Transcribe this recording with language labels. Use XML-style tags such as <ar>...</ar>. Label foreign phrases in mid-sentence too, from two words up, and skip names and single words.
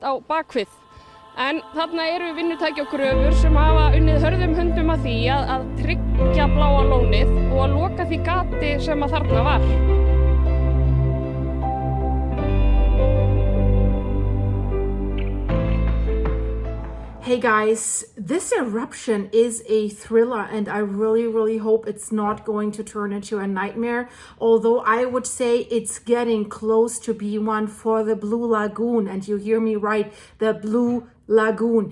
<is>á bakvið. En þarna eru vinnutæki og gröfur sem hafa unnið hörðum höndum að því að tryggja bláa lónið og að loka því gati sem að þarna var.</is> <en>Hey guys, this eruption is a thriller and I really hope it's not going to turn into a nightmare, although I would say it's getting close to be one for the Blue Lagoon, and you hear me right, the Blue Lagoon.</en>